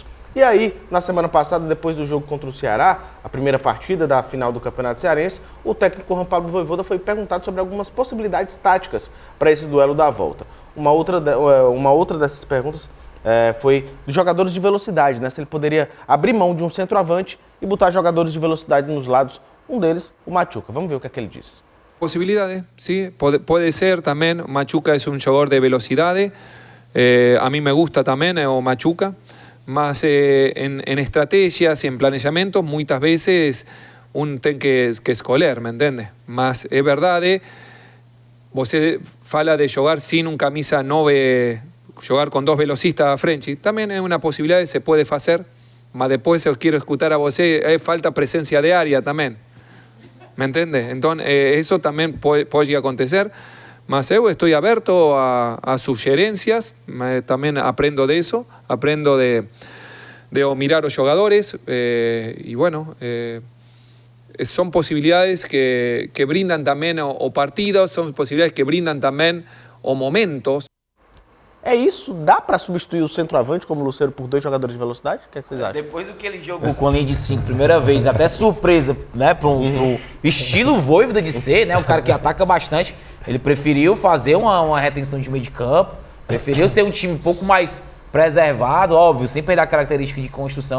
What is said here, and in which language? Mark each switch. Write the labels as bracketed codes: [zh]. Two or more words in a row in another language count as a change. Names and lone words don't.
[pt] E aí, na semana passada, depois do jogo contra o Ceará, a primeira partida da final do Campeonato Cearense, o técnico João Pablo Vojvoda foi perguntado sobre algumas possibilidades táticas para esse duelo da volta. Uma outra dessas perguntas foi dos jogadores de velocidade, né? Se ele poderia abrir mão de um centroavante e botar jogadores de velocidade nos lados. Um deles, o Machuca. Vamos ver o que é que ele diz. [es] Posibilidades, sí, puede ser también. Machuca es un jugador de velocidad. A mí me gusta también o Machuca. Mas en estrategias y en planejamientos, muchas veces uno tiene que escoger, ¿me entiendes? Mas es verdad, [pt] você fala [es] de jugar sin un camisa 9, jugar con dos velocistas a frente. También es una posibilidad que se puede hacer, mas después yo quiero escuchar [pt] a você, [es] falta presencia de área también. ¿Me entiendes? Entonces, eso también puede acontecer. Mas yo estoy abierto a sugerencias, también aprendo de eso, aprendo de mirar a los jugadores y bueno, son posibilidades que brindan también o partidos, son posibilidades que brindan también o momentos. [pt] É isso? Dá para substituir o centroavante como o Lucero por dois jogadores de velocidade? O que é que vocês acham? Depois do que ele jogou com a linha de 5, primeira vez, até surpresa, né, pro estilo Vojvoda de ser, né, o cara que ataca bastante, ele preferiu fazer uma retenção de meio de campo, preferiu ser um time um pouco mais preservado, óbvio, sem perder a característica de construção.